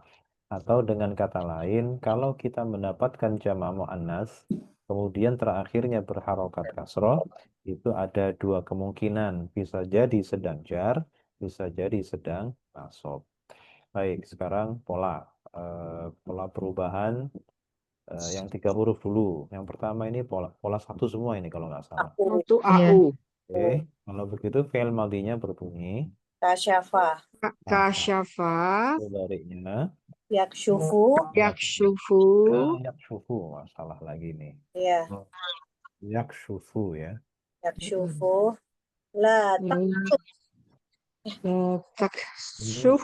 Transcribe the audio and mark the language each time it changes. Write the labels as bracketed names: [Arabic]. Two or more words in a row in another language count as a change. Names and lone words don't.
[Indonesian] Atau dengan kata lain, kalau kita mendapatkan jamak muannas kemudian terakhirnya berharokat kasroh, itu ada dua kemungkinan, bisa jadi sedang jar, bisa jadi sedang nasab. Baik, sekarang pola perubahan yang 3 huruf dulu. Yang pertama ini pola satu semua ini kalau nggak salah. Satu Iya. AU. Oke, kalau begitu fi'il madinya berbunyi Kasyafa. Kasyafa. mudzari'nya Yakshufu. Yakshufu. yakshufu. Salah lagi nih. Ya. Yakshufu ya. Yakshufu. La Taksyuf.